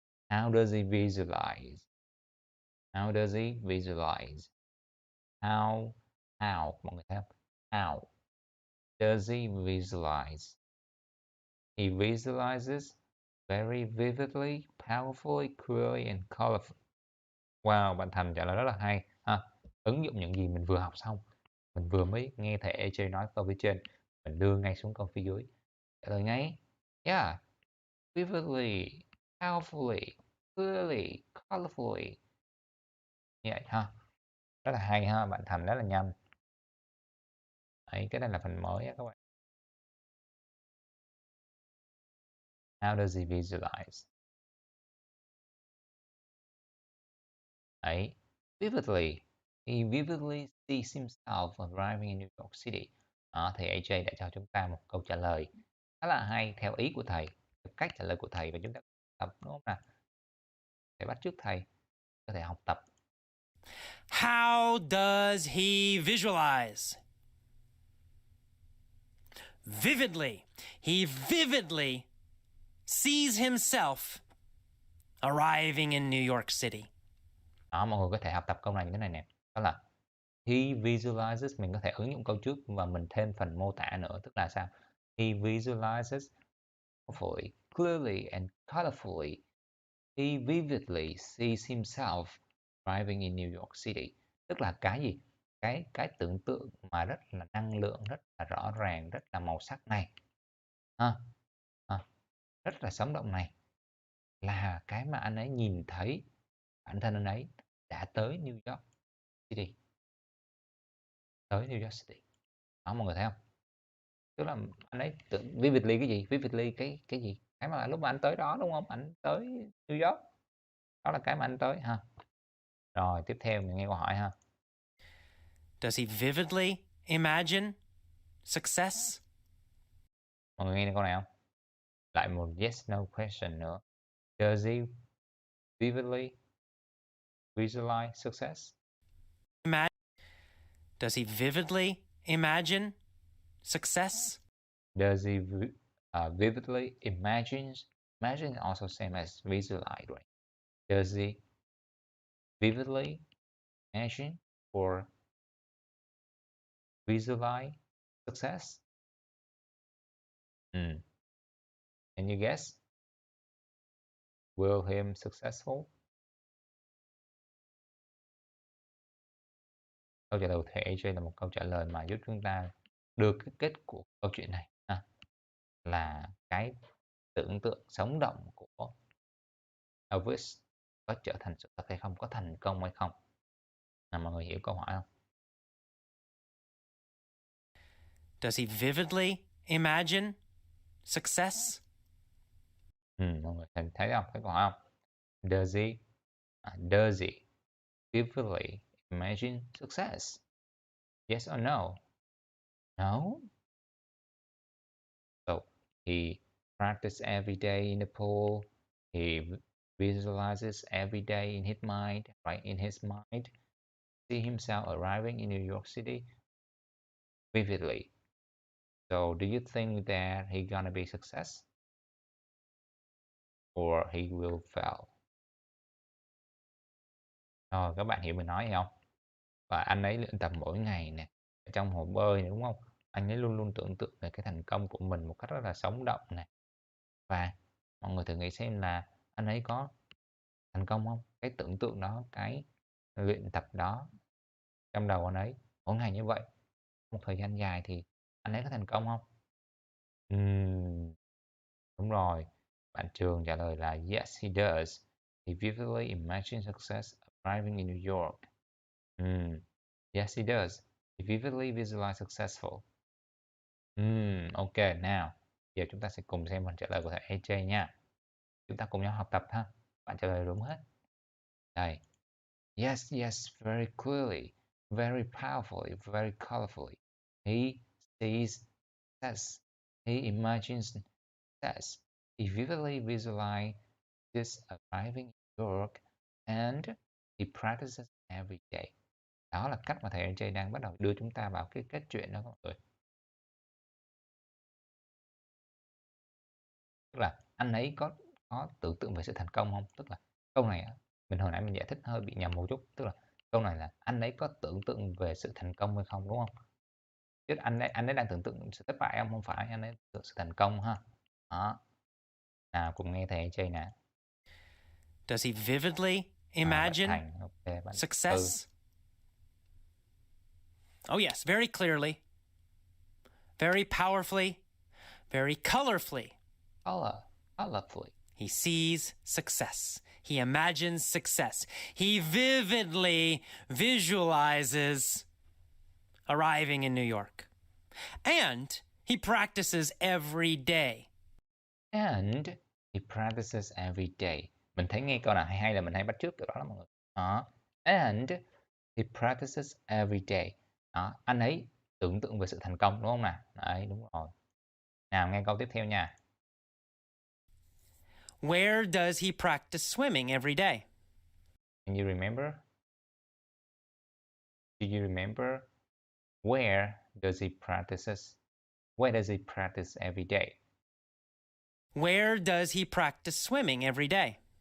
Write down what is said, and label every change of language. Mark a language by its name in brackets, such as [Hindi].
[English] How does he visualize? How does he visualize? How? How? [Vietnamese] Mọi người thấy không? [English] How does he visualize? He visualizes very vividly, powerfully, clearly and colorfully. [Vietnamese] Wow, bạn Thành trả lời rất là hay ha. Ứng dụng những gì mình vừa học xong. Mình vừa mới nghe thầy AJ nói câu phía trên, mình đưa ngay xuống câu phía dưới. Trả lời ngay. [English] Yeah, vividly, powerfully, clearly, colorfully. [Vietnamese] Như vậy ha. Rất là hay ha, bạn Thành rất là nhanh. Đấy, cái này là phần mới á các bạn. [English] How does he visualize? [Vietnamese] Đấy, vividly. [English] He vividly sees himself arriving in New York City. [Vietnamese] Đó, thầy AJ đã cho chúng ta một câu trả lời khá là hay theo ý của thầy, theo cách trả lời của thầy và chúng ta tập đúng không nào? Thầy bắt chước thầy, có thể học tập. [English] How does he visualize? Vividly. He vividly sees himself arriving in New York City. [Vietnamese] Đó, mọi người có thể học tập câu này như thế này nè. Đó là [English] he visualizes, [Vietnamese] mình có thể ứng dụng câu trước và mình thêm phần mô tả nữa, tức là sao? [English] He visualizes powerfully, clearly and colorfully. He vividly sees himself driving in New York City. [Vietnamese] Tức là cái gì? Cái tưởng tượng mà rất là năng lượng, rất là rõ ràng, rất là màu sắc này. Ha. Rất là sống động này là cái mà anh ấy nhìn thấy bản thân anh ấy đã tới New York City. Tới New York City. Đó mọi người thấy không? Tức là anh ấy tưởng vividly cái gì? Vividly cái gì? Cái mà lúc mà anh tới đó đúng không? Anh tới New York. Đó là cái mà anh tới ha. Rồi, tiếp theo mình nghe câu hỏi ha. [English] Does he vividly imagine success? [Vietnamese] Mọi người nghe câu này không? Lại một yes no question nữa. [English] Does he vividly visualize success? Does he vividly imagine success? Does he vividly imagine? Imagine is also same as visualize, right? Does he vividly imagine or visualize success? Can you guess? Will him successful? [Vietnamese] Câu trả lời của thầy AJ là một câu trả lời mà giúp chúng ta đưa cái kết của câu chuyện này ha. Là cái tưởng tượng sống động của Elvis có trở thành sự thật hay không, có thành công hay không. Mọi người hiểu câu hỏi không? [English] Does he vividly imagine success? [Vietnamese] Mọi người thấy không? Thấy câu hỏi không? [English] Does he vividly imagine success? Yes or no? No? So he practices every day in the pool. He visualizes every day in his mind, right? In his mind, see himself arriving in New York City vividly. So do you think that he gonna be success or he will fail? [Vietnamese] Rồi các bạn hiểu mình nói gì không? Và anh ấy luyện tập mỗi ngày nè, ở trong hồ bơi này, đúng không? Anh ấy luôn luôn tưởng tượng về cái thành công của mình một cách rất là sống động nè. Và mọi người thử nghĩ xem là anh ấy có thành công không? Cái tưởng tượng đó, cái luyện tập đó trong đầu anh ấy mỗi ngày như vậy, một thời gian dài thì anh ấy có thành công không? Ừm, đúng rồi. Bạn Trường trả lời là [English] yes, he does. He vividly imagines success arriving in New York. Yes, he does. He vividly visualize successful. [Vietnamese] Ok, nào. Giờ chúng ta sẽ cùng xem phần trả lời của thầy AJ nha. Chúng ta cùng nhau học tập ha. Bạn trả lời đúng hết. Đây. [English] Yes, yes, very clearly, very powerfully, very colorfully. He sees success. He imagines success. He vividly visualizes arriving in New York and he practices every day. [Vietnamese] Đó là cách mà thầy AJ đang bắt đầu đưa chúng ta vào cái kết chuyện đó mọi người. Tức là anh ấy có tưởng tượng về sự thành công không? Tức là câu này mình hồi nãy mình giải thích hơi bị nhầm một chút, tức là câu này là anh ấy có tưởng tượng về sự thành công hay không, đúng không? Chứ anh ấy đang tưởng tượng sự thất bại không? Không phải, anh ấy tưởng tượng sự thành công ha. Đó. Nào cùng nghe thầy AJ nè. [English] Does he vividly [Vietnamese] Bạn [English] imagine [Vietnamese] Thành, ok, bạn Tư. [English] success? Oh, yes, very clearly, very powerfully, very colorfully. Colorfully. He sees success. He imagines success. He vividly visualizes arriving in New York. And he practices every day. And he practices every day. [Vietnamese] Mình thấy nghe câu nào hay hay là mình hay bắt chước kiểu đó lắm mọi người. Đó. [English] And he practices every day. [Vietnamese] Đó. Anh ấy tưởng tượng về sự thành công, đúng không nào? Đấy, đúng rồi. Nào, nghe câu tiếp theo nha. [English] Where does he practice swimming every day? Can you remember? Do you remember? Where does he practices? Where does he practice every day? Where does he practice swimming every day?